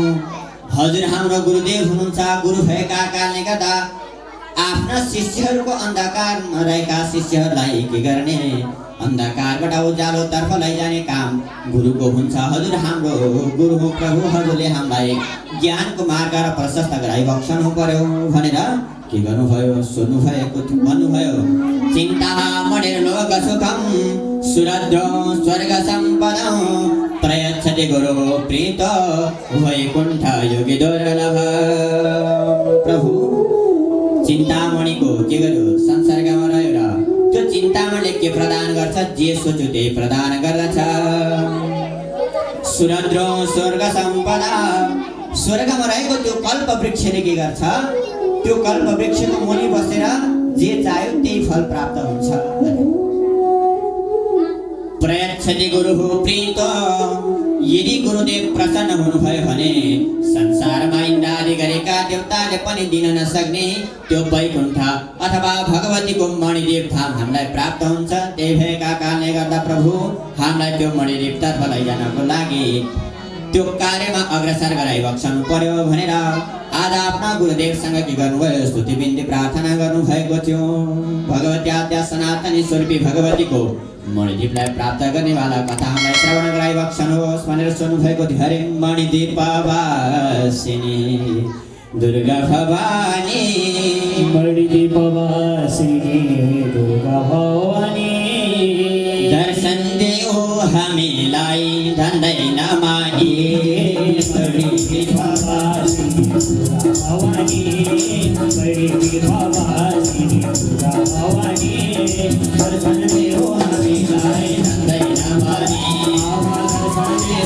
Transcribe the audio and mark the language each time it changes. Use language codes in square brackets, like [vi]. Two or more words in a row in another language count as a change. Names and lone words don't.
[ne] हजुर हाम्रो गुरुदेव हुनुहुन्छ। गुरु भएका कारणले गर्दा आफ्ना शिष्यहरूको अन्धकारमा रहेका शिष्यहरूलाई के गर्ने अन्धकारबाट उज्यालोतर्फ लैजाने काम गुरुको हुन्छ। हजुर हाम्रो गुरु हो प्रभु, हजुरले हामीलाई ज्ञानको मार्ग र प्रशस्त गराइ बक्सनु पर्यो भनेर के गर्नुभयो सोध्नुभएको भन्नुभयो। [sa] चिन्ता मणिर लोक सुखम सुरद्रो स्वर्ग सम्पदं प्रयच्छति गुरु प्रीत वैकुण्ठ योगी दुर्लभ। [ne] प्रभु चिन्तामणिको के गर्यो संसर्गमा रहेर त्यो चिन्तामणिले के प्रदान गर्छ जे सोच्यो त्यही प्रदान गर्दछ। [sa] सुरद्रो स्वर्ग सम्पदा [ne] स्वर्गमा रहेको त्यो कल्प वृक्षले के गर्छ त्यो कल्प वृक्षको मुनि बसेर जे चाह्यो त्यही फल प्राप्त हुन्छ। [sa] प्रयच्छति गुरुः प्रीतो [ne] यदि गुरुदेव प्रसन्न हुनुभयो भने संसारमा इन्द्रादि गरेका देवताले पनि दिन नसक्ने त्यो वैकुण्ठ अथवा भगवतीको मणिदेव धाम हामीलाई प्राप्त हुन्छ। त्यही भएका कारणले गर्दा प्रभु हामीलाई त्यो मणिदेवतर्फ लैजानको लागि त्यो कार्यमा अग्रसर गराइबक्सनु पर्यो भनेर आज आफ्ना गुरुदेवसँग के गर्नुभयो, स्तुति बिन्ती प्रार्थना गर्नुभएको थियो। भगवती आद्या सनातनी स्वरूपी भगवतीको मणिदीपलाई प्राप्त गर्नेवाला कथा हामीलाई श्रवण गराइबक्सनुहोस् भनेर सोध्नुभएको थियो। हरे मणिदीपवासिनी दुर्गा भवानी, मणिदीपवासिनी दुर्गा भवानी, दर्शन देऊ हामीलाई धन्दै नमानी। मणिदीपवासिनी दुर्गा भवानी, मणिदीपवासिनी दुर्गा भवानी, दर्शन देऊ हामीलाई धन्दै नमानी। दर्शन देऊ